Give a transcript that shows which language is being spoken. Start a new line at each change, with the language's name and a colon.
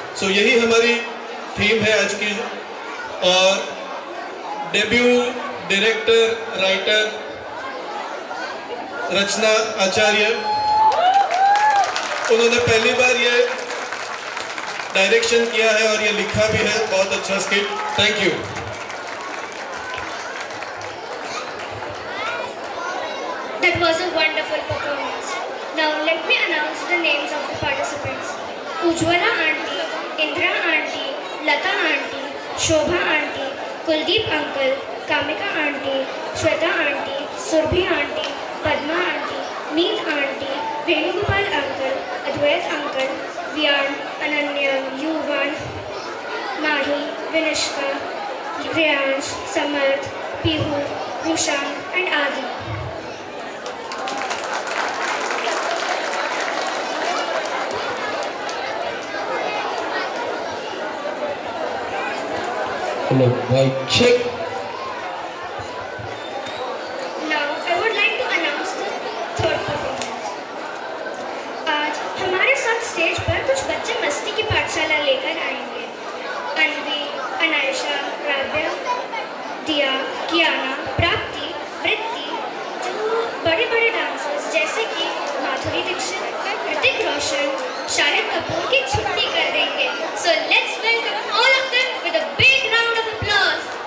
Hindi: सो यही हमारी थीम है आज की। और डेब्यू डायरेक्टर, राइटर रचना आचार्य, उन्होंने पहली बार ये डायरेक्शन किया है और ये लिखा भी है। बहुत अच्छा skit, thank you.
English: That was a wonderful performance. Now let me announce the names of the participants. Ujwala aunty, Indra aunty, Lata aunty, Shobha aunty, Kuldeep uncle, Kamika aunty, Shweta aunty, Surbhi aunty, Padma aunty, Meet aunty, Venugopal uncle, Advait uncle, Vyan, Ananya, Yuvan, Mahi, Vinishka, Riyansh, Samarth, Pihu, Rushan and Adi.
Hindi: Hello भाई, check.
English: Now I would like to announce the third performance.
Hindi: आज हमारे साथ stage पर कुछ बच्चे मस्ती की पाठशाला लेकर आएंगे। अनवी, अनायशा, राव्या, दिया, कियाना, प्राप्ति, वृत्ति, जो बड़े-बड़े डांसर्स जैसे कि माधुरी दीक्षित, ऋतिक रोशन, शाहिद कपूर की छुट्टी कर देंगे।
English: So let's welcome all of them with a big round of applause.